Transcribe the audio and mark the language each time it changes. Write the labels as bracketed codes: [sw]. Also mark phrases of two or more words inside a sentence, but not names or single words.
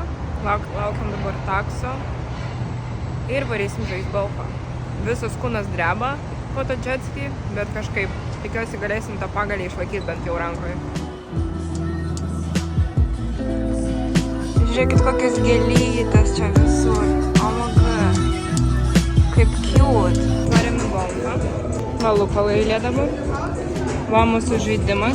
[lt] Laukiam dabar takso. Ir varysim žaist golfą. Visas kūnas dreba po to jetski, bet kažkaip tikiuosi galėsim tą pagalį išlaikyti bent jau rankoje. Žiūrėkit, kokias gėlytės čia visur. [en] Oh my god. [lt] Kaip cute. Varėm į golfą. Va Lupalo eilė dabar. Va mūsų žaidimas.